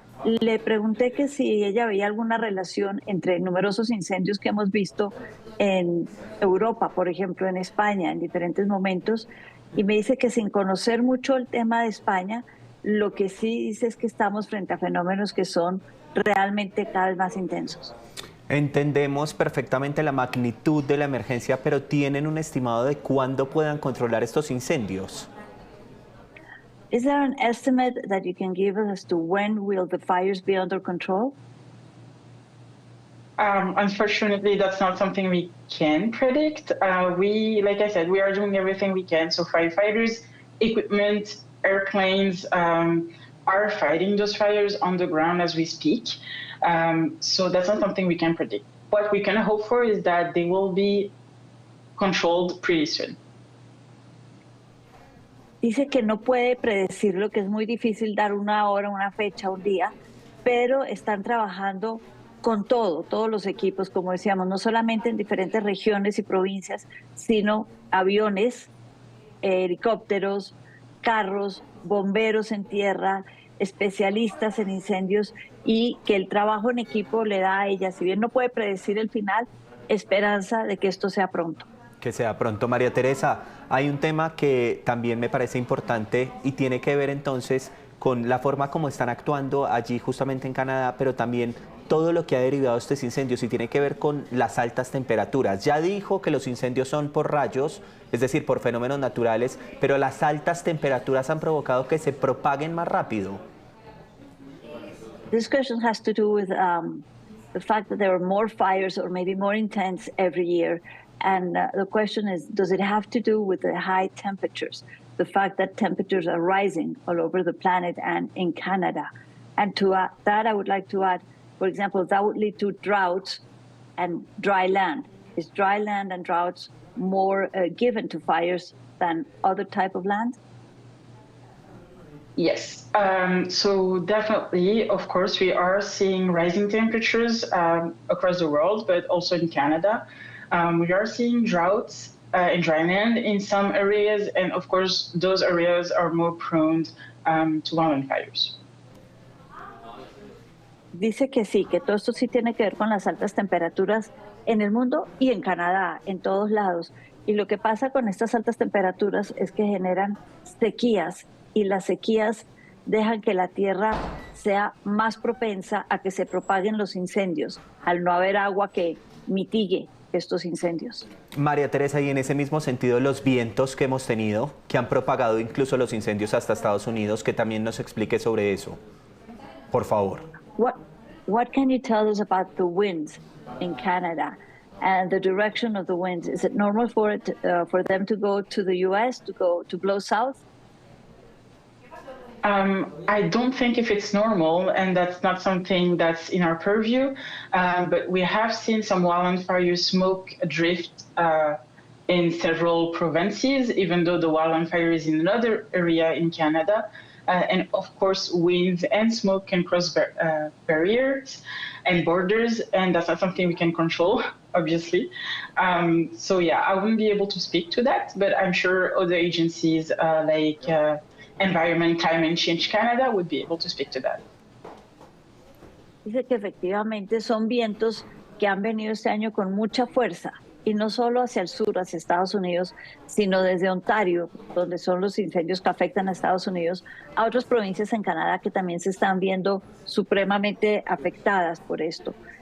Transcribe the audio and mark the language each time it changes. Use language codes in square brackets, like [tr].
[es] Le pregunté que si ella veía alguna relación entre numerosos incendios que hemos visto en Europa, por ejemplo, en España, en diferentes momentos, y me dice que sin conocer mucho el tema de España, lo que sí dice es que estamos frente a fenómenos que son realmente cada vez más intensos. Entendemos perfectamente la magnitud de la emergencia, pero ¿tienen un estimado de cuándo puedan controlar estos incendios? [en] Is there an estimate that you can give us as to when will the fires be under control? Unfortunately, that's not something we can predict. Like I said, we are doing everything we can. So firefighters, equipment, airplanes are fighting those fires on the ground as we speak. So that's not something we can predict. What we can hope for is that they will be controlled pretty soon. [es] Dice que no puede predecirlo, que es muy difícil dar una hora, una fecha, un día, pero están trabajando con todos los equipos, como decíamos, no solamente en diferentes regiones y provincias, sino aviones, helicópteros, carros, bomberos en tierra, especialistas en incendios, y que el trabajo en equipo le da a ella, si bien no puede predecir el final, esperanza de que esto sea pronto. Que sea pronto. María Teresa, hay un tema que también me parece importante y tiene que ver entonces con la forma como están actuando allí justamente en Canadá, pero también todo lo que ha derivado de estos incendios, y tiene que ver con las altas temperaturas. Ya dijo que los incendios son por rayos, es decir, por fenómenos naturales, pero las altas temperaturas han provocado que se propaguen más rápido. [en] This question has to do with the fact that there are more fires, or maybe more intense every year. And the question is, does it have to do with the high temperatures, the fact that temperatures are rising all over the planet and in Canada? And to that, I would like to add, for example, that would lead to droughts and dry land. Is dry land and droughts more given to fires than other type of land? Yes, so definitely, of course, we are seeing rising temperatures across the world, but also in Canada. We are seeing droughts in dry land in some areas, and of course, those areas are more prone to wildfires. [es] Dice que sí, que todo esto sí tiene que ver con las altas temperaturas en el mundo y en Canadá, en todos lados. Y lo que pasa con estas altas temperaturas es que generan sequías, y las sequías dejan que la tierra sea más propensa a que se propaguen los incendios, al no haber agua que mitigue estos incendios. María Teresa, y en ese mismo sentido, los vientos que hemos tenido, que han propagado incluso los incendios hasta Estados Unidos, que también nos explique sobre eso, por favor. [en] What can you tell us about the winds in Canada and the direction of the winds? Is it normal for them to go to the U.S., to blow south? I don't think if it's normal, and that's not something that's in our purview, but we have seen some wildfire smoke drift in several provinces, even though the wildland fire is in another area in Canada. And of course, winds and smoke can cross barriers and borders, and that's not something we can control, obviously. So yeah, I wouldn't be able to speak to that, but I'm sure other agencies like Environment, Climate Change Canada would be able to speak to that. [es] Dice que efectivamente son vientos que han venido este año con mucha fuerza, y no solo hacia el sur, hacia Estados Unidos, sino desde Ontario, donde son los incendios que afectan a Estados Unidos, a otras provincias en Canadá que también se están viendo supremamente afectadas por esto.